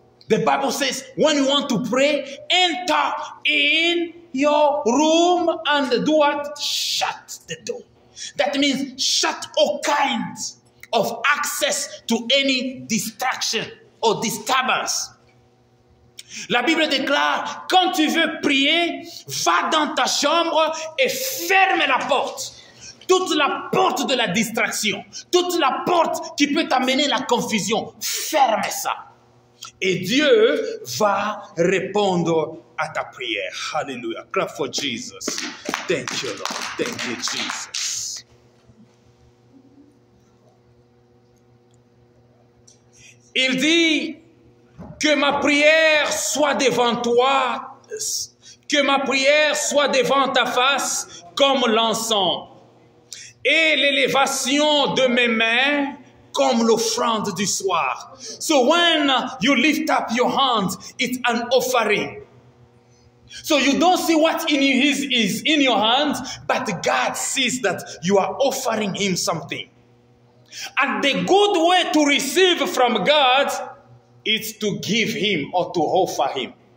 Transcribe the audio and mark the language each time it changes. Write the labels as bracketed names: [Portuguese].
[English] The Bible says when you want to pray, enter in your room and do what? Shut the door. That means shut all kinds of access to any distraction or disturbance. [French] La Bible déclare, quand tu veux prier, va dans ta chambre et ferme la porte. Toute la porte de la distraction, toute la porte qui peut t'amener la confusion, ferme ça. Et Dieu va répondre à ta prière. [English] Hallelujah. Clap for Jesus. Thank you, Lord. Thank you, Jesus. [French] Il dit que ma prière soit devant toi, que ma prière soit devant ta face comme l'encens. Et l'élévation de mes mains comme l'offrande du soir. [English] So when you lift up your hands, it's an offering. So you don't see what is in your hands, but God sees that you are offering him something. And the good way to receive from God is to give him or to offer him.